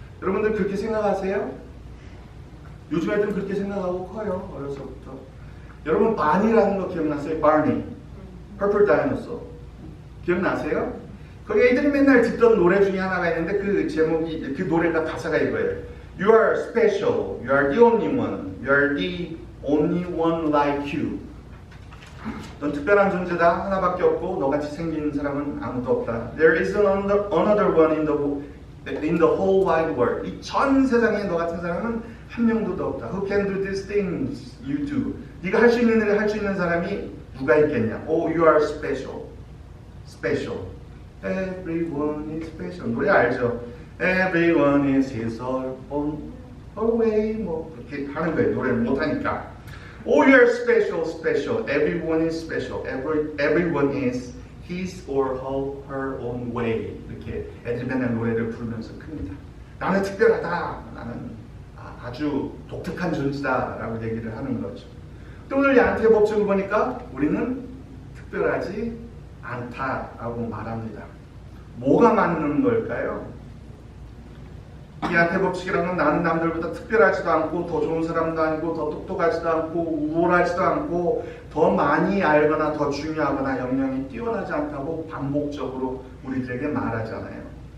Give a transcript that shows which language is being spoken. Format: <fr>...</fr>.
<ko>여러분들 그렇게 생각하세요? 요즘 애들은 그렇게 생각하고 커요. 어려서부터. 여러분 바니라는 거 기억나세요? 바니. Purple Dinosaur. 기억나세요? 거기 애들이 맨날 듣던 노래 중에 하나가 있는데 그 노래가 가사가 이거예요.</ko> <en>You are special. You are the only one. You are the only one like you.</en> <ko>넌 특별한 존재다. 하나밖에 없고 너같이 생긴 사람은 아무도 없다.</ko> <en>There is another one in the whole wide world.</en> <ko>이 전 세상에 너 같은 사람은 한 명도 없다.</ko> <en>Who can do these things you do?</en> <ko>네가 할 수 있는 일을 할 수 있는 사람이 누가 있겠냐?</ko> <en>Oh, you are special. Special. Everyone is special.</en> <ko>노래 알죠?</ko> <en>Everyone is his own way.</en> <ko>뭐 그렇게 하는 거예요. 노래를 못하니까.</ko> <en>Oh, you're special, special. Everyone is special. Everyone is his or her own way.</en> <ko>이렇게 애드리밴의 노래를 부르면서 큽니다. 나는 특별하다. 나는 아주 독특한 존재다라고 얘기를 하는 거죠. 또 오늘 양태의 법칙을 보니까 우리는 특별하지 않다라고 말합니다. 뭐가 맞는 걸까요? 이 양태 법칙이라는 건 나는 남들보다 특별하지도 않고 더 좋은 사람도 아니고 더 똑똑하지도 않고 우월하지도 않고 더 많이 알거나 더 중요하거나 역량이 뛰어나지 않다고 반복적으로 우리들에게 말하잖아요.</ko>